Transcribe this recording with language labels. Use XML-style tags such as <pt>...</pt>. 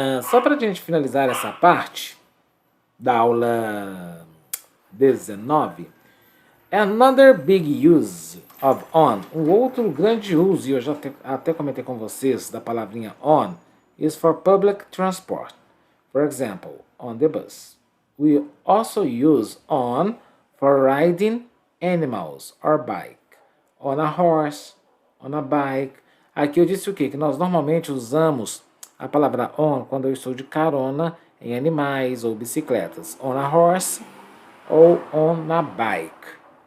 <pt>Só para a gente finalizar essa parte da aula 19,</pt> <en>another big use of on,</en> <pt>um outro grande uso, e eu já até comentei com vocês da palavrinha on,</pt> <en>is for public transport. For example, on the bus. We also use on for riding animals or bike. On a horse, on a bike.</en> <pt>Aqui eu disse o quê? Que nós normalmente usamos a palavra on quando eu estou de carona em animais ou bicicletas.</pt> <en>On a horse</en> <pt>ou</pt> <en>on a bike.</en>